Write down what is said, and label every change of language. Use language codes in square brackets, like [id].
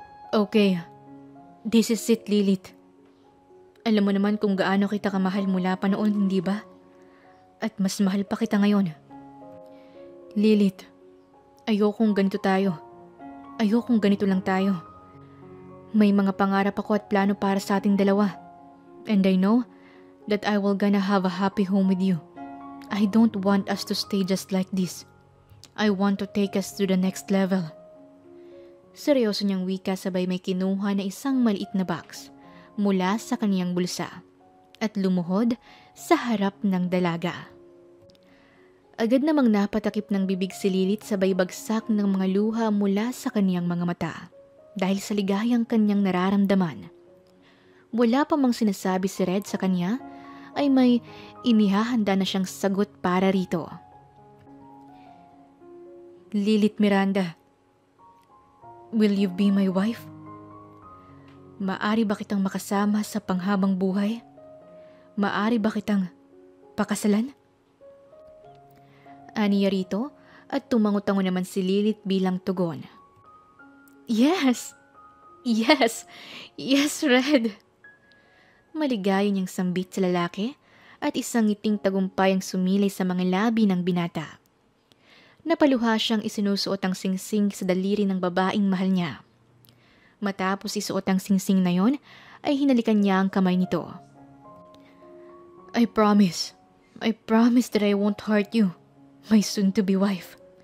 [en] Okay, this is it, [tl] Lilith. Alam mo naman kung gaano kita kamahal mula pa noon, hindi ba? At mas mahal pa kita ngayon. Lilith, ayokong ganito tayo. Ayokong ganito lang tayo. May mga pangarap ako at plano para sa ating dalawa. [en] And I know that I will gonna have a happy home with you. I don't want us to stay just like this. I want to take us to the next level. [tl] Seryoso niyang wika sabay may kinuha na isang maliit na box mula sa kaniyang bulsa at lumuhod sa harap ng dalaga. Agad namang napatakip ng bibig si Lilith sabay bagsak ng mga luha mula sa kaniyang mga mata dahil sa ligayang kanyang nararamdaman. Wala pa mang sinasabi si Red sa kanya ay may inihahanda na siyang sagot para rito. [en] Lilith Miranda, will you be my wife? [tl] Maari ba kitang makasama sa panghabang buhay? Maari ba kitang pakasalan? Aniya rito at tumango-tango naman si Lilith bilang tugon. [en] Yes! Yes! Yes, Red! [tl] Maligaya niyang sambit sa lalaki at isang ngiting tagumpay ang sumilay sa mga labi ng binata. Napaluha siyang isinusuot ang singsing sa daliri ng babaeng mahal niya. Matapos isuot ang singsing na yon, ay hinalikan niya ang kamay nito. [en] I promise that I won't hurt you, my soon-to-be wife.